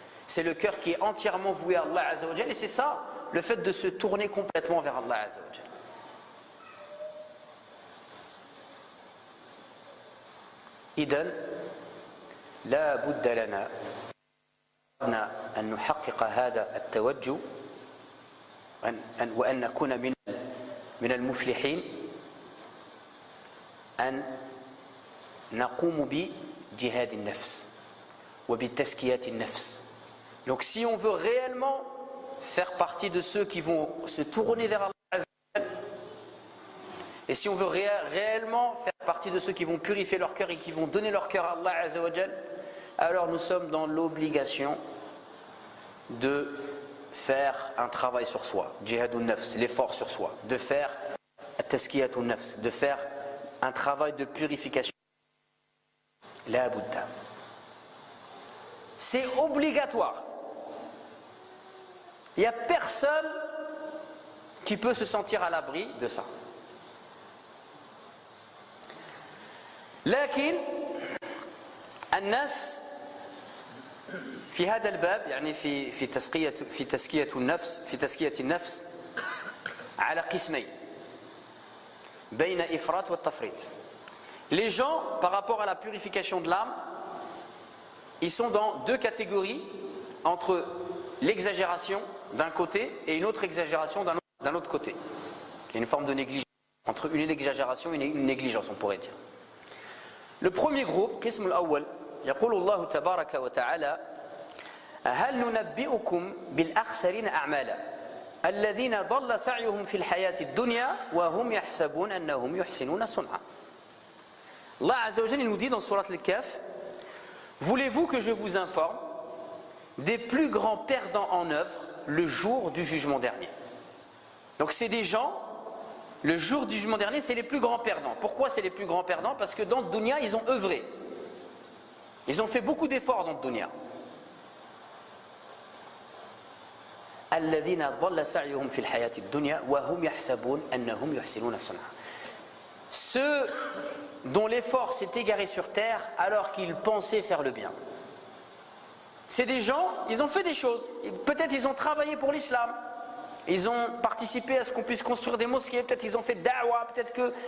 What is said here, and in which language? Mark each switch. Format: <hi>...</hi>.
<fr>C'est le cœur qui est entièrement voué à Allah Azza wa Jal, et c'est ça le fait de se tourner complètement vers Allah Azza wa Jal.</fr> <ar>إذن لا بد لنا أن نحقق هذا التوجه وأن نكون من المفلحين، أن نقوم بجهاد النفس وبتزكية النفس.</ar> <fr>Donc si on veut réellement faire partie de ceux qui vont se tourner vers Allah Azza wa Jal, et si on veut réellement faire partie de ceux qui vont purifier leur cœur et qui vont donner leur cœur à Allah Azza wa Jal, alors nous sommes dans l'obligation de faire un travail sur soi, jihadun nafs, l'effort sur soi, de faire tazkiyatun nafs, de faire un travail de purification. La Bouddha. C'est obligatoire. Il n'y a personne qui peut se sentir à l'abri de ça.</fr> <ar>لكن الناس في هذا الباب يعني في تزكية النفس على قسمين بين إفراط والتفريط.</ar> <fr>Les gens par rapport à la purification de l'âme, ils sont dans deux catégories, entre l'exagération d'un côté et une autre exagération d'un autre côté, qui est une forme de négligence, entre une exagération et une négligence, on pourrait dire. Le premier groupe,</fr> <ar>قسم الأول، يقول الله تبارك وتعالى هل ننبئكم بالأخسرين أعمالا الذين ضل سعيهم في الحياة الدنيا وهم يحسبون أنهم يحسنون صنعا.</ar> <fr>Allah Azza wa Jalla nous dit dans Surat Al-Kahf, voulez-vous que je vous informe des plus grands perdants en œuvre le jour du jugement dernier? Donc c'est des gens, le jour du jugement dernier, c'est les plus grands perdants. Pourquoi c'est les plus grands perdants? Parce que dans le dunya, ils ont œuvré. Ils ont fait beaucoup d'efforts dans le dunya.</fr> <ar>الذين ضل سعيهم في الحياة الدنيا وهم يحسبون أنهم يحسنون صنعا.</ar> <fr>Ceux dont l'effort s'est égaré sur terre alors qu'ils pensaient faire le bien. C'est des gens, ils ont fait des choses. Peut-être ils ont travaillé pour l'islam. Ils ont participé à ce qu'on puisse construire des mosquées. Peut-être ils ont fait da'wah. Peut-être que...</fr>